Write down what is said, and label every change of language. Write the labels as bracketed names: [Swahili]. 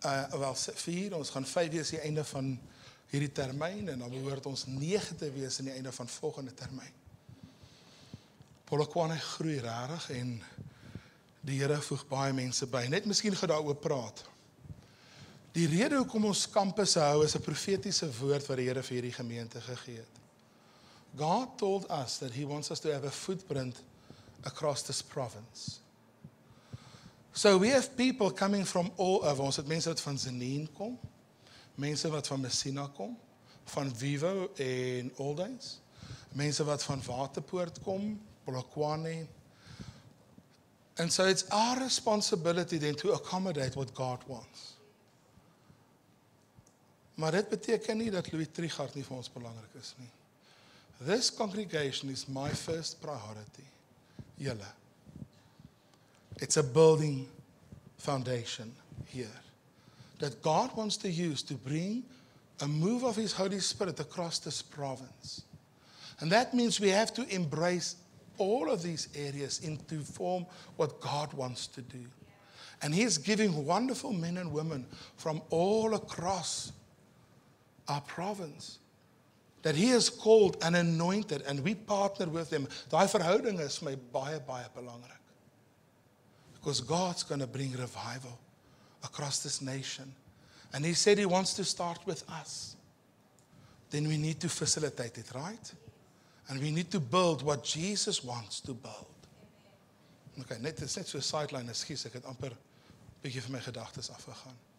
[Afrikaans] Wel 4, ons gaan 5 wees die einde van hierdie termyn, en dan behoort ons 9 te wees in die einde van volgende termyn. Polokwane groei rarig en die Here voeg baie mense by. Net miskien gaan daaroor praat. Die rede hoekom ons kampusse hou is 'n profetiese woord wat die Here vir hierdie gemeente gegee het. [English] God told us that He wants us to have a footprint across this province. So we have people coming from all over. [Afrikaans] Ons het mense wat van Zeneen kom, mense wat van Messina kom, van Vivo en Oldens, mense wat van Waterpoort kom, Polokwane. [English] And so it's our responsibility then to accommodate what God wants. [Afrikaans] Maar dit beteken nie dat Louis Trichardt nie vir ons belangrik is nie. [English] This congregation is my first priority. [Afrikaans] Julle. [English] It's a building foundation here that God wants to use to bring a move of His Holy Spirit across this province. And that means we have to embrace all of these areas into form what God wants to do. And He is giving wonderful men and women from all across our province that He has called and anointed, and we partner with them. [Afrikaans] Daai verhouding is my baie belangrik. [English] Because God's going to bring revival across this nation. And He said He wants to start with us. Then we need to facilitate it, right? And we need to build what Jesus wants to build. [Afrikaans] Okay, dit is net so 'n sideline, ekskuus, ek het amper 'n bietjie van my gedagtes afgegaan.